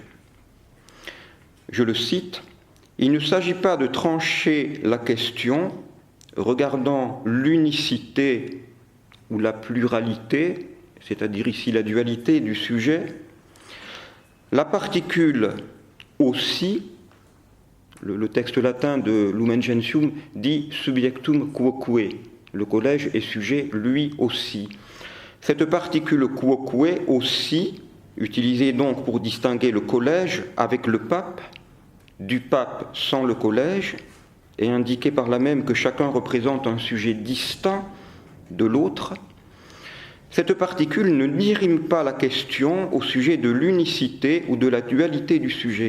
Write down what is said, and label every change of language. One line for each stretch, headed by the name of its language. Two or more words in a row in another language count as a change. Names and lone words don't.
French: Je le cite, « Il ne s'agit pas de trancher la question regardant l'unicité ou la pluralité, c'est-à-dire ici la dualité du sujet, la particule aussi, le texte latin de Lumen Gentium dit
Latin: subjectum quoque,
French: le collège est sujet lui aussi. Cette particule quoque aussi, utilisée donc pour distinguer le collège avec le pape, du pape sans le collège, et indiquée par là même que chacun représente un sujet distinct de l'autre, cette particule ne dirime pas la question au sujet de l'unicité ou de la dualité du sujet.